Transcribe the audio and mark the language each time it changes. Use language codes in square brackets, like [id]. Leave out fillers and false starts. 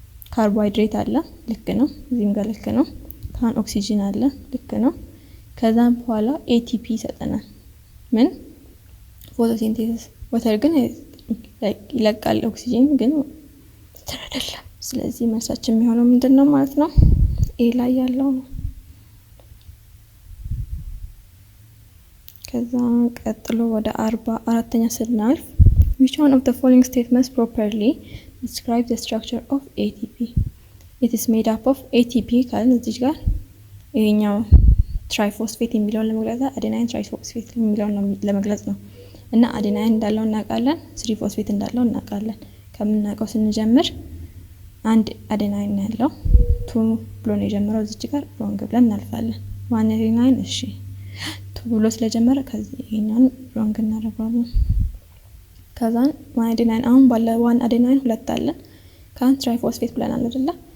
[am] ካርቦሃይድሬት አለ ልክ ነው። እዚህም ጋር ልክ ነው። ካን ኦክሲጅን አለ ልክ ነው። ከዛም በኋላ ኤቲፒ ይሰጠናል። ምን ፎቶሲንቴሲስ። ወተር ግን ይለቃል፣ ኦክሲጅን ግን አይደለም። ስለዚህ መልሳችን የሚሆነው ምንድነው ማለት ነው? ኤ ላይ ያለው ነው። ከዛ ቀጥሎ ወደ 44ኛ ስናልፍ [en] which one of the following statements properly describe the structure of ATP? It is made up of ATP [am] ካልን እዚህ ጋር ይሄኛው ትራይፎስፌት የሚለውን ለመግለጽ አዴናይን ትራይፎስፌት የሚለውን ለመግለጽ ነው። እና አዴናይን እንዳለው እናውቃለን፣ 3 ፎስፌት እንዳለው እናውቃለን። ከምናውቀው ስንጀምር አንድ አዴናይን ያለው 2 ብሎ ነው የጀመረው። እዚህ ጋር ሮንግ ብለን እናልፋለን። 1 አዴናይን እሺ 2 ብሎ ስለጀመረ ከዚህ ይሄኛውን ሮንግ እናደርጋለን። ከዛን 1 አዴናይን አሁን ባለ 1 አዴናይን 2 አለ ካን ትራይፎስፌት ብለናል አይደል?